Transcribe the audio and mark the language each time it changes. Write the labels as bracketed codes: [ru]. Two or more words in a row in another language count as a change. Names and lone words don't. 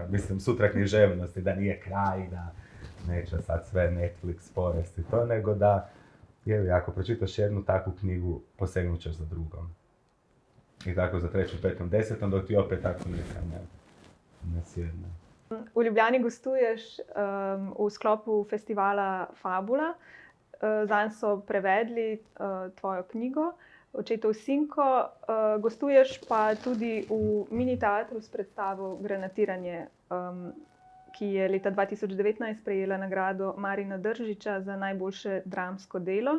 [hr] Mislim, sutra književnosti, da nije kraj, da neće sad sve Netflix pojesti to, nego da, ako pročitaš jednu takvu knjigu, posegnut ćeš za drugom. I tako za 3., 5., 10., dok ti opet tako neka ne sjedne. [sl] V Ljubljani gostuješ v sklopu festivala Fabula. Zanj so prevedli tvojo knjigo Očetov sinko. Gostuješ pa tudi v mini teatru s predstavo Granatiranje, ki je leta 2019 prejela nagrado Marina Držiča za najboljše dramsko delo.